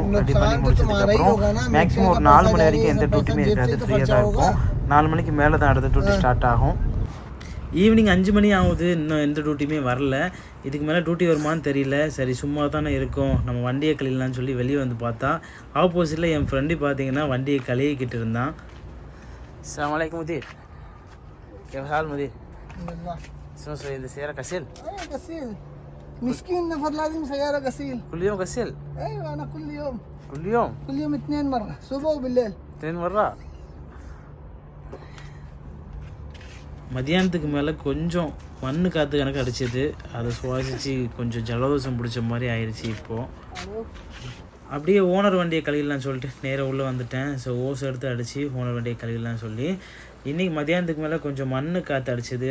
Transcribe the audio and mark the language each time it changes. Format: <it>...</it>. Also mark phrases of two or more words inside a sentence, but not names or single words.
<ta>ரெடி பண்ணி முடிச்சதுக்கப்புறம் மேக்ஸிமம் ஒரு 4 மணி வரைக்கும் எந்த டியூட்டியுமே இருக்காது, ஃப்ரீயாக தான் இருக்கும். 4 மணிக்கு மேலே தான் அடுத்த டியூட்டி ஸ்டார்ட் ஆகும். ஈவினிங் 5 மணி ஆகுது, இன்னும் எந்த டியூட்டியுமே வரல. இதுக்கு மேலே டியூட்டி வருமானு தெரியல. சரி சும்மா தானே இருக்கும், நம்ம வண்டியை கழியலான்னு சொல்லி வெளியே வந்து பார்த்தா ஆப்போசிட்டில் என் ஃப்ரெண்டு பார்த்தீங்கன்னா வண்டியை கழுவிக்கிட்டு இருந்தான்.</ta> <ar>السلام عليكم مدير. كيف الحال مدير؟ شو سوي سيارة غسيل؟ ايه غسيل. مسكين نفر لازم سيارة غسيل. كل يوم غسيل؟ ايوه انا كل يوم. كل يوم؟ كل يوم 2 مرة، صبح وبالليل. 2 مرات.</ar> <ta>மதியானத்துக்கு மேலே கொஞ்சம் மண்ணு காற்று கணக்கு அடிச்சது. அதை சுவாசித்து கொஞ்சம் ஜலதோஷம் பிடிச்ச மாதிரி ஆயிடுச்சு. இப்போது அப்படியே ஓனர் வண்டியை கழுவிடலான்னு சொல்லிட்டு நேராக உள்ளே வந்துட்டேன். ஸோ ஓஸ் எடுத்து அடித்து ஓனர் வண்டியை கழுவிடலான்னு சொல்லி இன்றைக்கி மதியானத்துக்கு மேலே கொஞ்சம் மண் காற்று அடிச்சது.</ta>